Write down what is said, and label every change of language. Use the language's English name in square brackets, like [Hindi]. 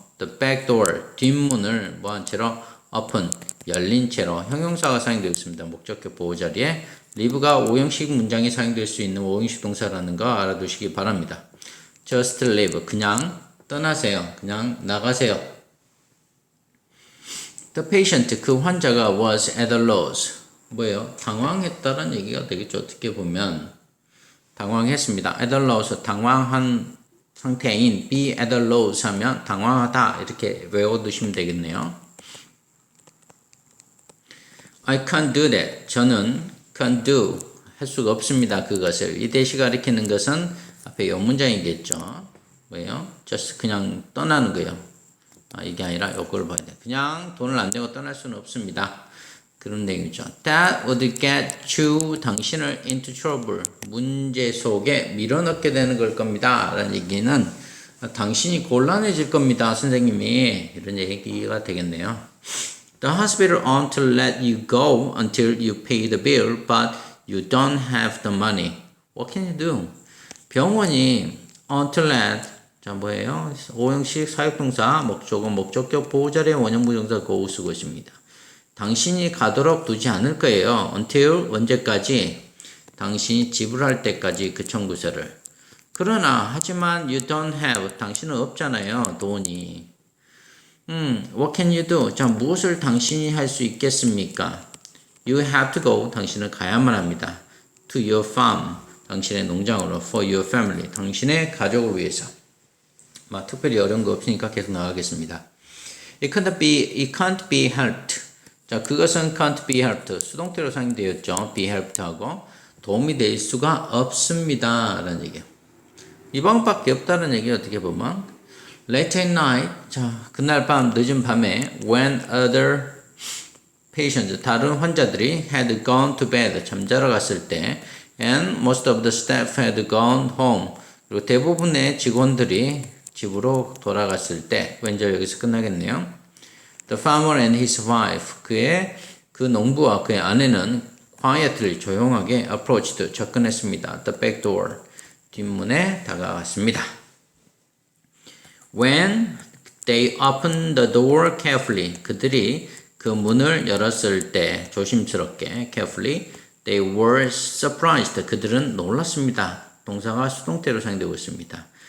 [English] The back door, [Korean] 뒷문을 뭐한 채로 open, 열린 채로 형용사가 사용되어 있습니다. 목적격 보호 자리에 leave가 5형식 문장에 사용될 수 있는 5형식 동사라는 거 알아두시기 바랍니다. [English] Just leave, [Korean] 그냥 떠나세요. 그냥 나가세요. [English] The patient, [Korean] 그 환자가 [English] was at a loss. [Korean] 당황했다는 얘기가 되겠죠. 어떻게 보면 당황했습니다. at a loss, 당황한 상태인 [English] be at a loss [Korean] 하면 당황하다 이렇게 외워두시면 되겠네요. [English] I can't do that. [Korean] 저는 [English] can't do [Korean] 할 수가 없습니다. 그것을. 이 대시 가리키는 것은 앞에 요 문장이겠죠. just 그냥 떠나는 거예요. 이게 아니라 요걸 봐야 돼. 그냥 돈을 안 내고 떠날 수는 없습니다. 그런 내용이죠. [English] That would get you, [Korean] 당신을 [English] into trouble, [Korean] 문제 속에 밀어넣게 되는 걸 겁니다. 라는 얘기는 당신이 곤란해질 겁니다. 선생님이. 이런 얘기가 되겠네요. [English] The hospital won't let you go until you pay the bill, but you don't have the money. What can you do? [Korean] 병원이 [English] won't let [Korean] 자, 5형식 사역동사, 목적어, 목적격, 보호자리의 원형부정사 go 쓰고 있습니다. 당신이 가도록 두지 않을 거예요. until 언제까지? 당신이 지불할 때까지 그 청구서를. 그러나 하지만 [English] you don't have [Korean] 당신은 없잖아요. 돈이. [English] What can you do? [Korean] 자, 무엇을 당신이 할 수 있겠습니까? [English] You have to go. [Korean] 당신은 가야만 합니다. [English] To your farm. [Korean] 당신의 농장으로. [English] For your family. [Korean] 당신의 가족을 위해서. 특별히 어려운 거 없으니까 계속 나가겠습니다. [English] It can't be helped. [Korean] 자, 그것은 [English] can't be helped. [Korean] 수동태로 사용되었죠. be helped 하고 도움이 될 수가 없습니다. 라는 얘기예요. 이 방법밖에 없다는 얘기 어떻게 보면 [English] late at night. [Korean] 자, 그날 밤 늦은 밤에 [English] when other patients [Korean] 다른 환자들이 [English] had gone to bed [Korean] 잠자러 갔을 때 [English] and most of the staff had gone home. [Korean] 그리고 대부분의 직원들이 집으로 돌아갔을 때 왼절 여기서 끝나겠네요. [English] The farmer and his wife [Korean] 그 농부와 그의 아내는 [English] quietly [Korean] 조용하게 [English] approached [Korean] 접근했습니다. [English] The back door [Korean] 뒷문에 다가갔습니다. [English] When they opened the door carefully [Korean] 그들이 그 문을 열었을 때 조심스럽게 [English] carefully they were surprised [Korean] 그들은 놀랐습니다. 동사가 수동태로 사용되고 있습니다.